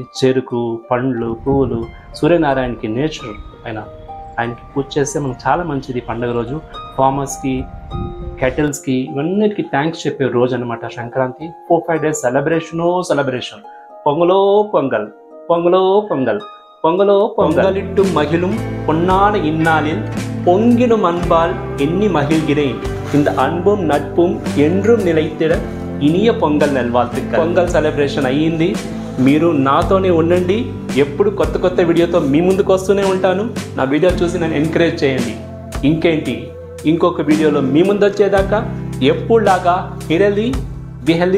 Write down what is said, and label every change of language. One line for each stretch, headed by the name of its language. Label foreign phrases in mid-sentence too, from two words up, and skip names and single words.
Telugu: చెరుకు, పండ్లు, పువ్వులు, సూర్యనారాయణకి నేచర్ ఆయనకి పూజ చేస్తే మనకు చాలా మంచిది. పండుగ రోజు ఫార్మర్స్కి, కెటిల్స్కి ఇవన్నిటికీ థ్యాంక్స్ చెప్పే రోజు అనమాట సంక్రాంతి.
Tamil: 4-5
English: days celebration.
Tamil: பொங்கலோ பொங்கல், பொங்கலோ பொங்கல், பொங்கலோ பொங்கலிட்டும் மகிழும் பொன்னான இந்நாளில் பொங்கிடும் அன்பால் எண்ணி மகிழ்கிறேன். இந்த அன்பும் நட்பும் என்றும் நிலைத்திட இனிய பொங்கல் நல்வாழ்த்துக்கள்.
Telugu: పొంగల్ సెలబ్రేషన్ అయ్యింది. మీరు నాతోనే ఉండండి. ఎప్పుడు కొత్త వీడియోతో మీ ముందుకు వస్తూనే ఉంటాను. నా వీడియో చూసి నన్ను ఎంకరేజ్ చేయండి. ఇంకేంటి, ఇంకొక వీడియోలో మీ ముందు వచ్చేదాకా ఎప్పుడులాగా హిరలి బిహలి చిరునవ్వుతూ ఉండండి.